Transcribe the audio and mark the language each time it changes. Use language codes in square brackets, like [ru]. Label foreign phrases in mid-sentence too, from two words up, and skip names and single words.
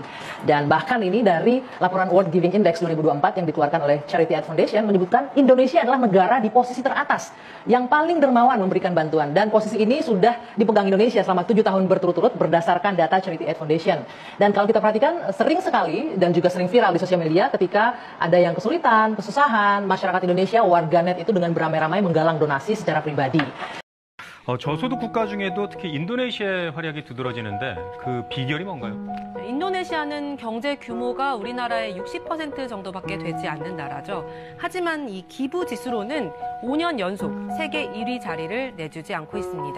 [id] Dan bahkan ini dari laporan World Giving Index 2024 yang dikeluarkan oleh Charity Aid Foundation menyebutkan Indonesia adalah negara di posisi teratas yang paling dermawan memberikan bantuan. Dan posisi ini sudah dipegang Indonesia selama 7 tahun berturut-turut berdasarkan data Charity Aid Foundation. Dan kalau kita perhatikan sering sekali dan juga sering viral di sosial media ketika ada yang kesulitan, kesusahan, masyarakat Indonesia, warganet itu dengan beramai-ramai menggalang donasi secara pribadi. [ko] 저소득 국가 중에도 특히 인도네시아의 활약이 두드러지는데 그 비결이 뭔가요? 인도네시아는 경제 규모가 우리나라의 60% 정도밖에 되지 않는 나라죠. 하지만 이 기부 지수로는 5년 연속 세계 1위 자리를 내주지 않고 있습니다.